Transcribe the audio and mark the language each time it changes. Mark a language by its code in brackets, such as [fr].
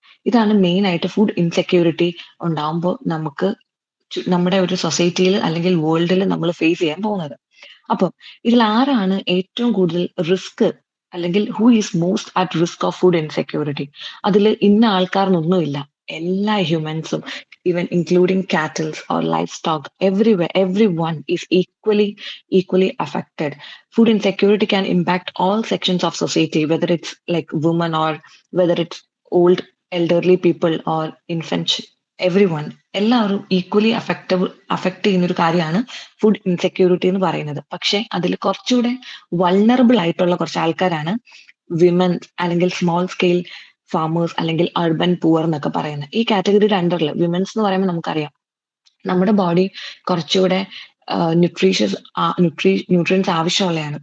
[ml] ഇതാണ് മെയിൻ ആയിട്ട് food insecurity ഉണ്ടാവുമ്പോൾ നമുക്ക് നമ്മുടെ ഒരു സൊസൈറ്റിയിൽ അല്ലെങ്കിൽ വേൾഡിൽ നമ്മൾ ഫേസ് ചെയ്യാൻ പോകുന്നത്. അപ്പം ഇതിൽ ആരാണ് ഏറ്റവും കൂടുതൽ റിസ്ക് [en] അല്ലെങ്കിൽ who is most at risk of food insecurity. [ml] അതിൽ ഇന്ന ആൾക്കാർന്നൊന്നുമില്ല. [en] എല്ലാ ഹ്യൂമൻസും, even including cattles or life stock, everyone is equally affected. Food insecurity can impact all sections of society, whether it's like women or whether it's old elderly people or infants, everyone. [ml] എല്ലാവരും equally affect ചെയ്യുന്ന ഒരു കാര്യമാണ് food insecurity എന്ന് പറയുന്നത്. പക്ഷെ അതിൽ കുറച്ചുകൂടെ vulnerable ആയിട്ടുള്ള കുറച്ച് ആൾക്കാരാണ് വിമൻ, അല്ലെങ്കിൽ സ്മോൾ സ്കെയിൽ ഫാമേഴ്സ്, അല്ലെങ്കിൽ അർബൻ പുവർ എന്നൊക്കെ പറയുന്നത്. ഈ കാറ്റഗറിയുടെ അണ്ടറിൽ വിമൻസ് എന്ന് പറയുമ്പോൾ നമുക്കറിയാം നമ്മുടെ ബോഡി കുറച്ചുകൂടെ ന്യൂട്രിയൻസ് ആവശ്യമുള്ളതാണ്.